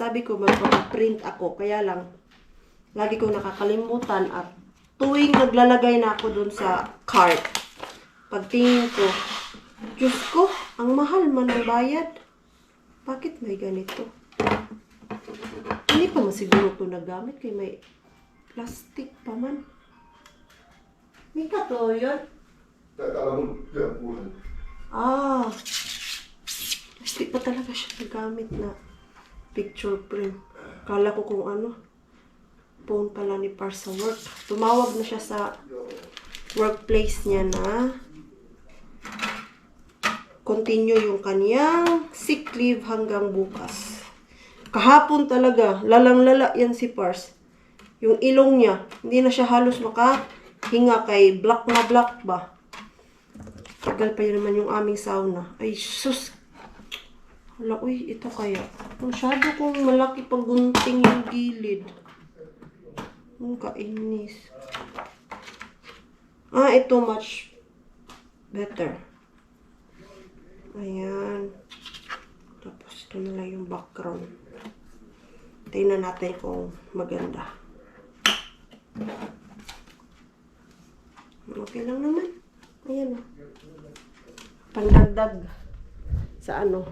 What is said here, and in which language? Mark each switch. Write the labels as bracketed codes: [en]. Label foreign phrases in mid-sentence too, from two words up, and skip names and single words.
[tl] Sabi ko, magpapaprint ako. Kaya lang, lagi ko nakakalimutan at tuwing naglalagay na ako dun sa cart, pagtingin ko, Diyos ko, ang mahal man ang bayad. Bakit may ganito? Hindi pa masiguro ito nagamit kay may plastic pa man. May kato yun? [fi] Taitaa olla mun työpuolen. [tl] Ah, plastic pa talaga siya nagamit na picture frame. Kala ko kung ano. Phone pala ni Par sa work. Tumawag na siya sa workplace niya na continue yung kaniyang [en] sick leave [tl] hanggang bukas. Kahapon talaga, lalang-lala yan si Pars. Yung ilong niya, hindi na siya halos makahinga kay black na black ba. Tagal pa yun naman yung aming sauna. Ay, sus! Hala, uy, ito kaya. Masyado kong malaki pag gunting yung gilid. Ang kainis. Ah, ito [en] much better. [tl] Ayan. Tapos ito na lang yung background. Tingnan natin kung maganda. Okay lang naman. Ayan o. Pandagdag sa ano.